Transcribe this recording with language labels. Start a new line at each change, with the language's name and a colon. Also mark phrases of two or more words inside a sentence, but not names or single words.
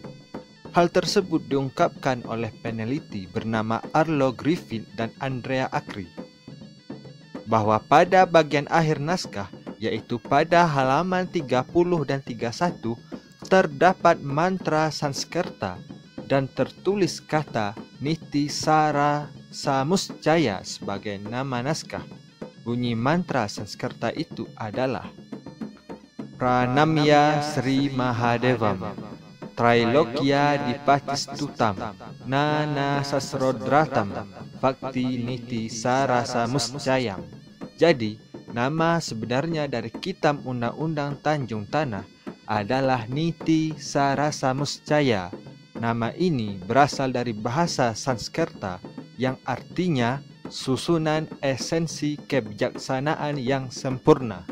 Indonesian: Hal tersebut diungkapkan oleh peneliti bernama Arlo Griffith dan Andrea Akri, bahwa pada bagian akhir naskah, yaitu pada halaman 30 dan 31, terdapat mantra Sanskerta dan tertulis kata Niti Sara Samuscaya sebagai nama naskah. Bunyi mantra Sanskerta itu adalah
Sanskrit: Pranamya Sri Mahadevam, Trailokya Dipacistutam, Nana Sasrodratam, Bhakti Niti Sarasa Muscayam.
Indonesian: Jadi, nama sebenarnya dari Kitab Undang-Undang Tanjung Tanah adalah Niti Sarasa Muscaya. Nama ini berasal dari bahasa Sanskerta yang artinya susunan esensi kebijaksanaan yang sempurna.